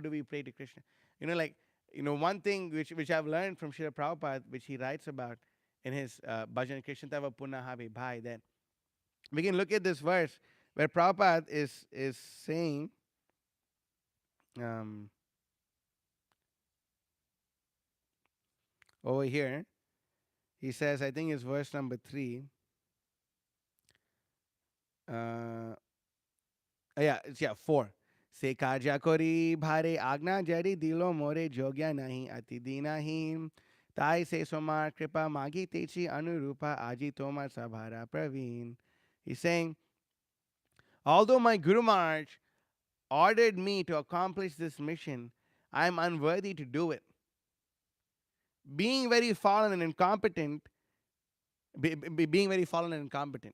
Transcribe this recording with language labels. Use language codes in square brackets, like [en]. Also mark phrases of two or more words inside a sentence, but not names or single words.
[en] How do we pray to Krishna? One thing which I've learned from Srila Prabhupada, which he writes about in his Bhajan Krishna Tava Punahavi Bhai, that we can look at this verse where Prabhupada is saying, um, over here, he says, I think it's verse number 3. Uh, it's 4. [bn] সে কাজ করিবারে আজ্ঞা জারি দিল মোরে যোগ্য নহি অতি দীনহীন. তাই সে তোমার কৃপা মাগিতেছি অনুরূপ আজি তোমার সভার প্রবীণ. [en] He's saying, although my Guru Maharaj ordered me to accomplish this mission, I am unworthy to do it. Being very fallen and incompetent, being very fallen and incompetent.